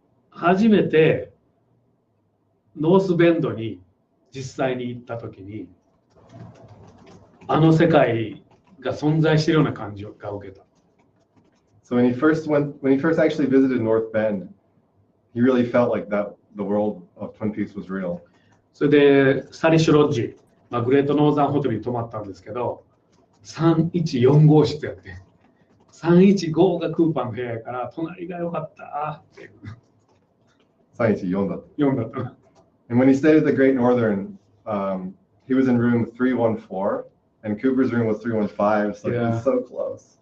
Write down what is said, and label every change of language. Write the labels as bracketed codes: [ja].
[ja] 初めてノースベンドに実際に行ったときに、あの世界が存在しているような感じが受けた。 [en] So when he first actually visited North Bend, he really felt like that the world of Twin Peaks was real. [ja] それでスタリッシュロッジ、グレートノーザンホテルに泊まったんですけど、314号室やって、315がクーパーの部屋やから隣が良かったっていう。 314だった。 4だった。 [en] And when he stayed at the Great Northern, he was in room 314, and Cooper's room was 315, so he was so close.